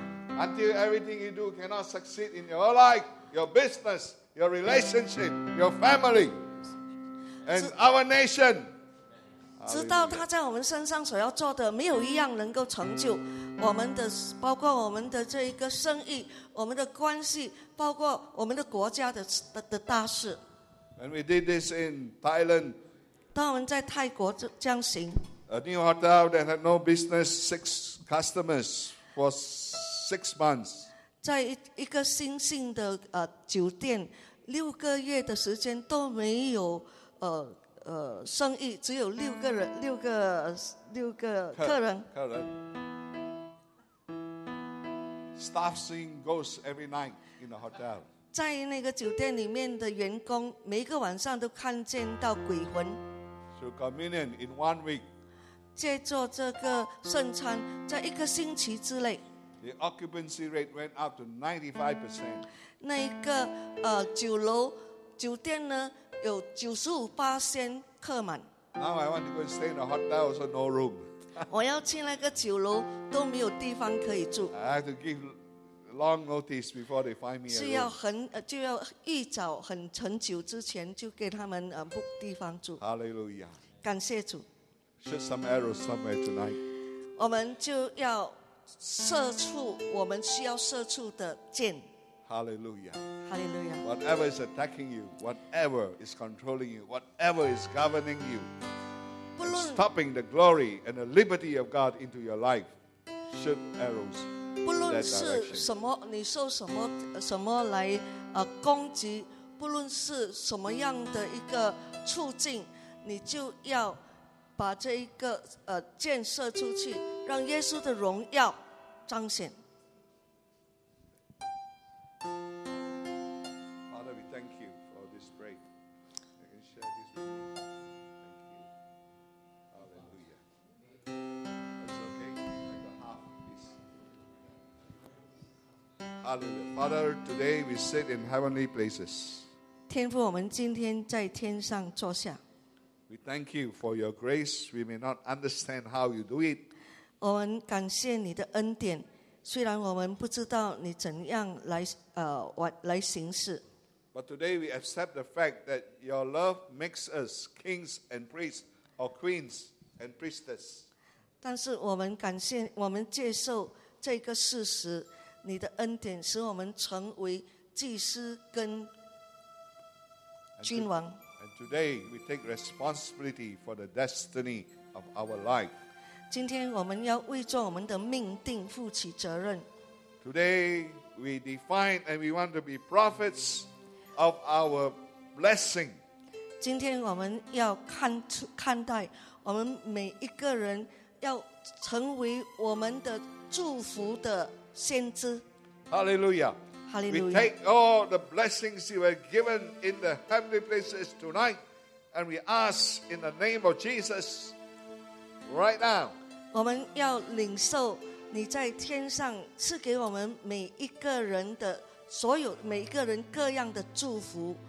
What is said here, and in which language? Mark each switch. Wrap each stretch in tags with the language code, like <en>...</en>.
<en>Until everything you do cannot succeed in your life, your business, your relationship, your family, and our nation.</en> <zh>直到他在我们身上所要做的没有一样能够成就我们的，包括我们的这一个生意，我们的关系，包括我们的国家 的大事。</zh> <en>When we did this in Thailand.</en> <zh>当我们在泰国这样行</zh> <en>，A new hotel that had no business, six customers for six months.</en> <zh>在一个新兴的酒店，六个月的时间都没有生意，只有六个人，六个客人。客人。</zh> <en>Staff seeing ghosts every night in the hotel.</en> <zh>在那个酒店里面的员工，每一个晚上都看见到鬼魂。</zh> <en>Through communion in 1 week,</en> <zh>借助这个圣餐，在一个星期之内</zh> <en>，the occupancy rate went up to 95%.</en> <zh>那一个酒楼酒店呢，有95%客满。</zh> <en>Now I want to go and stay in a hotel, so no room.</en> <zh>我要去那个酒楼都没有地方可以住。</zh> <en>I have to give long notice before they find me.</en> <zh>是要很就要一早很很久之前就给他们book地方住。</zh> <en>Hallelujah.</en> <zh>感谢主。</zh> <en>Shoot some arrows somewhere tonight.</en> <zh>我们就要射出我们需要射出的箭。</zh> <en>Hallelujah. Hallelujah. Whatever is attacking you, whatever is controlling you, whatever is governing you, stopping the glory and the liberty of God into your life, shoot arrows.</en> <zh>不论是什么，你受什么来攻击，不论是什么样的一个处境，你就要把这一个箭射出去，让耶稣的荣耀彰显。</zh> <en>Father, we thank you for this break. I can share this with you. Thank you. Hallelujah. Father, today we sit in heavenly places.</en> <zh>天父，我们今天在天上坐下。</zh> <en>We thank you for your grace. We may not understand how you do it.</en> <zh>我们感谢你的恩典，虽然我们不知道你怎样来行事。</zh> <en>But today we accept the fact that your love makes us kings and priests, or queens and priestesses.</en> <zh>但是我们感谢，我们接受这个事实。你的恩典使我们成为祭司跟君王。</zh> <en>And today we take responsibility for the destiny of our life.</en> <zh>今天我们要为着我们的命定负起责任。</zh> <en>Today we define and we want to be prophets of our blessing.</en> <zh>今天我们要看待我们每一个人要成为我们的祝福的先知。</zh> <en>Hallelujah. Hallelujah. We take all the blessings you have given in the heavenly places tonight and we ask in the name of Jesus right now.</en> <zh>我们要领受你在天上赐给我们每一个人的所有每一个人各样的祝福。</zh>